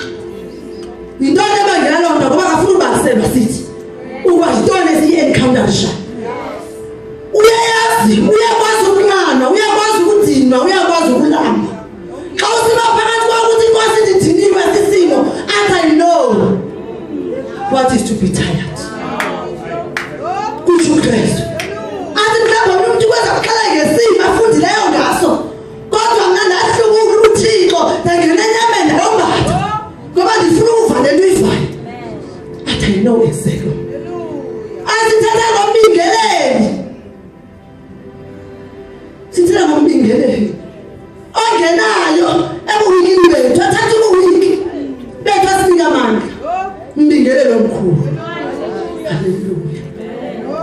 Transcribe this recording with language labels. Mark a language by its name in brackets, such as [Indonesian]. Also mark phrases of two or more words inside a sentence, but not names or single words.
[Xhosa] Yintoni ebangela loo nto ngoba kafuna ubaselwa sithi. Uba yintoni esiyi-encounterisha. Uyayazi, uyakwazi ukunqana, uyakwazi ukudinwa, uyakwazi ukulamba. Xa usiba phakathi kwakuthi inkosi ndidiniwe sisimo, [English] and I know what is to be tired. [Xhosa] Kutsho uKristu. Athi mhlawumbe umuntu ukwenza kuqala ngesimo afundileyo ngaso. Kodwa mna ndahlukula uThixo ndangena enyameni ndayombatha. Ngoba ndifuna uva le nto uyivayo. [English] And I know exactly. [Xhosa] Asithetha ngombingeleli. Sithetha ngombingeleli. Ongenayo ebuwikini bethu athatha ubuwiki bethu asinika amandla umbingelelo omkhulu. Hallelujah.